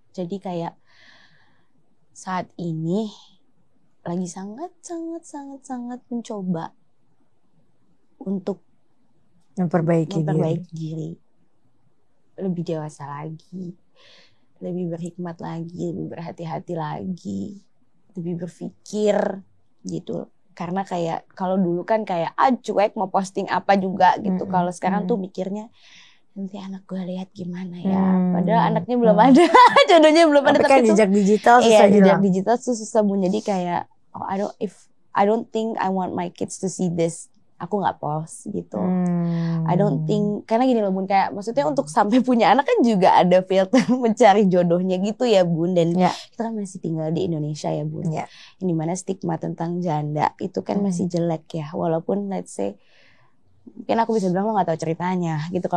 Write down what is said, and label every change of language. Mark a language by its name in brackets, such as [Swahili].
[Indonesian] Jadi kayak saat ini lagi sangat mencoba untuk memperbaiki diri, lebih dewasa lagi, lebih berhikmat lagi, lebih berhati-hati lagi, lebih berpikir gitu. Karena kayak kalau dulu kan kayak cuek mau posting apa juga gitu. Kalau sekarang tuh mikirnya nanti anak gue lihat gimana ya. Padahal anaknya belum ada, jodohnya belum ada. Tapi kan jejak digital susah hilang. Jejak digital susah bun. Jadi kayak [English] I don't think I want my kids to see this. [Indonesian] Aku nggak post gitu. [English] I don't think, [Indonesian] karena gini loh bun, kayak maksudnya untuk sampai punya anak kan juga ada filter mencari jodohnya gitu ya bun. Dan kita kan masih tinggal di Indonesia ya bun, yang dimana stigma tentang janda itu kan masih jelek ya. Walaupun [English] let's say [Indonesian] mungkin aku bisa bilang lo nggak tahu ceritanya gitu.